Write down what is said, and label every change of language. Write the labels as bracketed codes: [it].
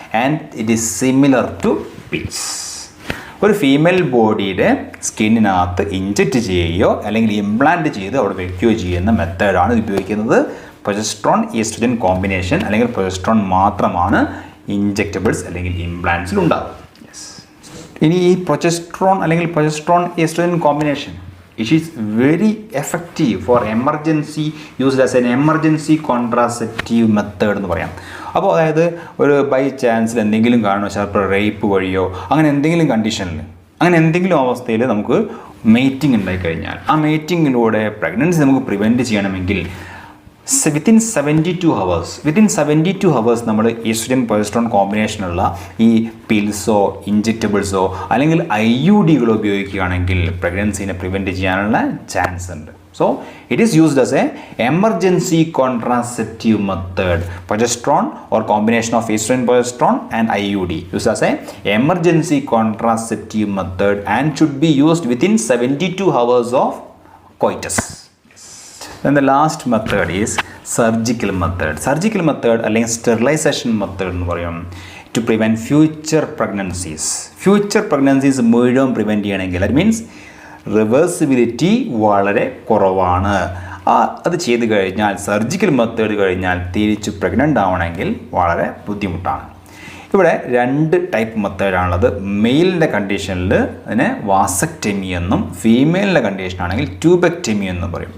[en] And it is similar to pills. [ml] ഒരു female ബോഡിയുടെ സ്കിന്നിനകത്ത് inject ചെയ്യുകയോ അല്ലെങ്കിൽ ഇംപ്ലാന്റ് ചെയ്ത് അവിടെ വയ്ക്കുകയോ ചെയ്യുന്ന മെത്തേഡാണ് ഉപയോഗിക്കുന്നത്. പ്രൊജസ്ട്രോൺ ഈസ്ട്രജൻ കോമ്പിനേഷൻ അല്ലെങ്കിൽ പ്രൊജസ്ട്രോൺ മാത്രമാണ് ഇഞ്ചെക്റ്റബിൾസ് അല്ലെങ്കിൽ ഇംപ്ലാന്റ്സിൽ ഉണ്ടാകും. ഇനി ഈ പ്രൊജസ്ട്രോൺ അല്ലെങ്കിൽ progesterone oestrogen combination [en] it is very effective for emergency, used as an emergency contraceptive method [ml] എന്ന് പറയാം. അപ്പോൾ അതായത് ഒരു ബൈ ചാൻസിൽ എന്തെങ്കിലും കാരണം ചിലപ്പോൾ റേപ്പ് വഴിയോ അങ്ങനെ എന്തെങ്കിലും കണ്ടീഷനിൽ അങ്ങനെ എന്തെങ്കിലും അവസ്ഥയിൽ നമുക്ക് മേറ്റിംഗ് ഉണ്ടായിക്കഴിഞ്ഞാൽ ആ മേറ്റിങ്ങിലൂടെ പ്രഗ്നൻസി നമുക്ക് പ്രിവെൻറ്റ് ചെയ്യണമെങ്കിൽ വിത്തിൻ 72 ഹവേഴ്സ് നമ്മൾ ഈസ്ട്രജൻ പ്രൊജസ്ട്രോൺ കോമ്പിനേഷനുള്ള ഈ പിൽസോ ഇഞ്ചെക്റ്റബിൾസോ അല്ലെങ്കിൽ IUDകളോ ഉപയോഗിക്കുകയാണെങ്കിൽ പ്രഗ്നൻസിനെ പ്രിവെൻറ്റ് ചെയ്യാനുള്ള ചാൻസ് ഉണ്ട്. [en] So it is used as a emergency contraceptive method. Progesterone or combination of estrogen progesterone and IUD used as a emergency contraceptive method and should be used within 72 hours of coitus. Then the last method is surgical method. Surgical method [ml] അല്ലെങ്കിൽ sterilization method എന്ന് പറയും. [en] To prevent future pregnancies. [ml] Future pregnancies മുഴുവൻ prevent ചെയ്യണമെങ്കിൽ that means reversibility വളരെ കുറവാണ്. അത് ചെയ്ത് കഴിഞ്ഞാൽ സർജിക്കൽ മെത്തേഡ് കഴിഞ്ഞാൽ തിരിച്ച് പ്രഗ്നൻ്റ് ആവണമെങ്കിൽ വളരെ ബുദ്ധിമുട്ടാണ്. ഇവിടെ 2 ടൈപ്പ് മെത്തേഡാണുള്ളത്. മെയിലിൻ്റെ കണ്ടീഷനിൽ അതിനെ വാസക്ടമി എന്നും ഫീമെയിലിൻ്റെ കണ്ടീഷനാണെങ്കിൽ ട്യൂബെക്ടമി എന്നും പറയും.